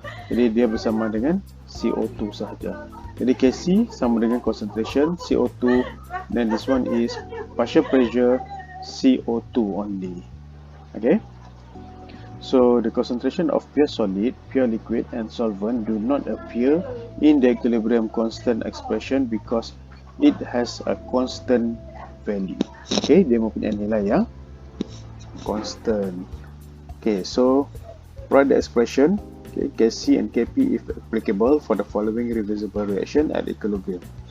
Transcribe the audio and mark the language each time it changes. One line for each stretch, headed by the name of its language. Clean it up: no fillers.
Malay: Jadi dia bersama dengan CO2 sahaja. Jadi Kc sama dengan concentration CO2,
English: then this one is partial pressure CO2 only. Okay, so the concentration of pure solid, pure liquid and solvent do not appear in the equilibrium constant expression because it has a constant value.
Malay: Okay, dia mempunyai nilai yang constant.
English: Okay, so write the expression, okay, Kc and Kp if applicable for the following reversible reaction at equilibrium.